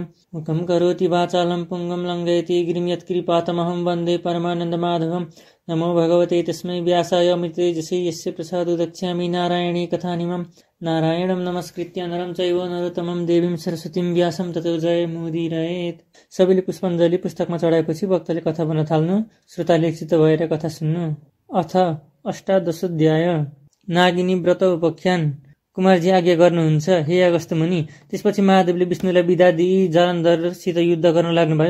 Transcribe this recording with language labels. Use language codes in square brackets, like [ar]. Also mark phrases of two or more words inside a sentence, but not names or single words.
[sa] मुखं करोति वाचालं पुङ्गं लङ्घयति गिरिं यत्कृपातमहं वन्दे परमानन्दमाधवं। नमो भगवते तस्मै व्यासाय अमृततेजसे यस्य प्रसादो दक्ष्यामि नारायणी कथानिमं। नारायणं नमस्कृत्य नरं चैव नरोत्तमं देवीं सरस्वतीं व्यासं ततो जयमुदीरयेत्। [ne] सबैले पुष्पाञ्जली पुस्तकमा चढाएपछि वक्ताले कथा भन्न थाल्नु। श्रोताले एकचित्त भएर कथा सुन्नु। [sa] अथ अष्टादशोऽध्याय। नागिनी व्रत उपाख्यान। [ne] कुमारजी आज्ञा गर्नुहुन्छ हे अगस्त्य मुनि। त्यसपछि महादेवले विष्णुलाई बिदा दिई जालन्धरसित युद्ध गर्न लाग्नुभयो।